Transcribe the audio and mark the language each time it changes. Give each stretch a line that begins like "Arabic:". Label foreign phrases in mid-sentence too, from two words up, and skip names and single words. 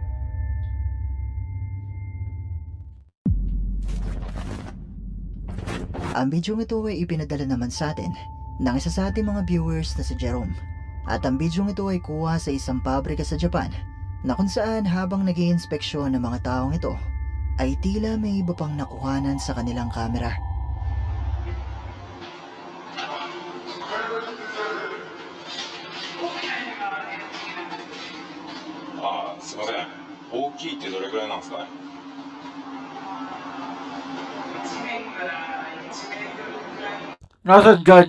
Filipino: Ang bidyong ito ay ipinadala naman sa atin ng isa sa ating mga viewers na si Jerome. At ang bidyong ito ay kuha sa isang pabrika sa Japan na kung saan habang nag-iinspeksyon ng mga taong ito ay tila may iba pang nakuhanan sa kanilang kamera.
Japanese: ああ、すいません。大きいってどれくらいなんですかね。
Filipino: Nasaan dyan?